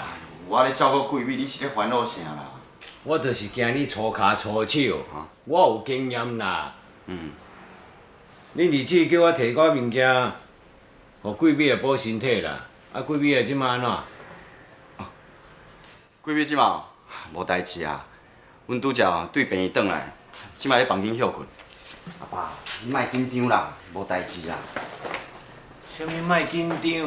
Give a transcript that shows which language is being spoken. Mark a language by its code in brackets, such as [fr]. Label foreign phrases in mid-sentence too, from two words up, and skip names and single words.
[nan] 我咧照顾闺蜜，你是咧烦恼啥啦？我就是惊你粗骹粗手，我有经验啦。恁儿子叫我摕个物件，互贵美来补身体啦。啊，贵美啊，即摆安怎？闺蜜即嘛无代志啊，阮拄则对病院转来，即摆咧房间休困。阿爸，你莫紧张啦，无代志啦。啥物莫紧张？